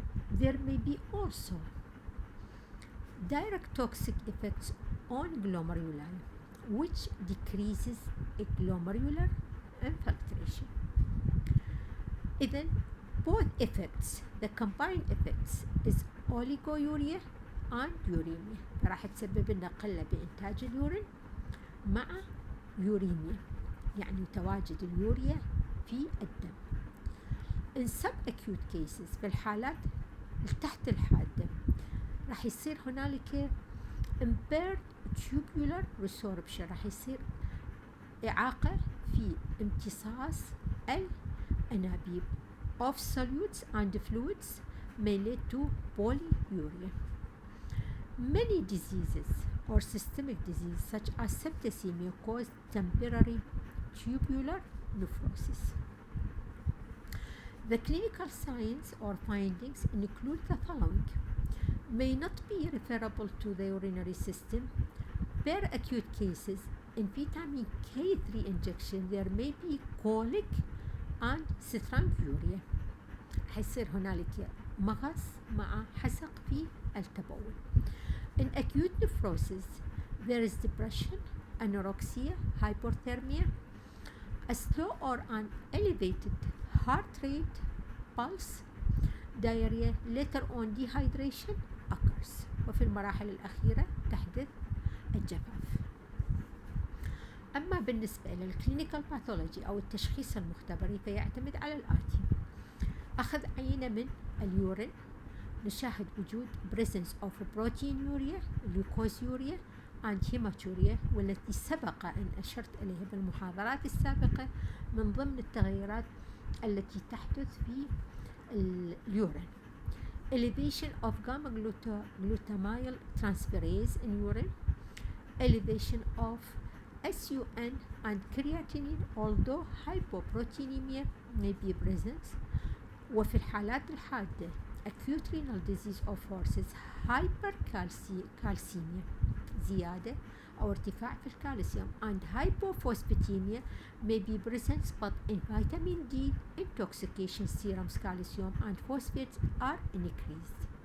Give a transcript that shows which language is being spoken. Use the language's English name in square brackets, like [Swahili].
[English] There may be also direct toxic effects on glomeruli, which decreases glomerular infiltration. Then both effects, the combined effects is oliguria and uremia. [Arabic] راح تسبب لنا قلة بإنتاج اليورين مع يوريميا، يعني تواجد اليوريا في الدم. [English] In subacute cases [Arabic] في الحالات تحت الحادة راح يصير هنالك [English] impaired tubular resorption، [Arabic] راح يصير إعاقة في امتصاص الأنابيب [English] of solutes and fluids may lead to polyuria. Many diseases or systemic disease such as septicemia cause temporary tubular nephrosis. The clinical signs or findings include the following: may not be referable to the urinary system. Per acute cases, in vitamin K3 injection there may be colic and stranguria. [Arabic] حيصير هنالك مغص مع حسق في التبول. [English] In acute nephrosis, there is depression, anorexia, hypothermia, a slow or an elevated heart rate, pulse, diarrhea, later on dehydration occurs. [Arabic] وفي المراحل الأخيرة تحدث الجفاف. أما بالنسبة إلى الكلينيكال باثولوجي أو التشخيص المختبري فيعتمد على الآتي: أخذ عينة من اليورين، نشاهد وجود [English] presence of proteinuria, leukosuria, and hematuria [Arabic] والتي سبق أن أشرت إليها بالمحاضرات السابقة من ضمن التغيرات التي تحدث في اليورين. [English] Elevation of gamma glutamyl transferase in urine, elevation of SUN and creatinine although hypoproteinemia may be present. [Arabic] وفي الحالات الحادة [English] acute renal disease of horses hypercalcemia [Arabic] زيادة أو ارتفاع في الكالسيوم [English] and hypophosphatemia may be present but in vitamin D intoxication serum's calcium and phosphates are increased.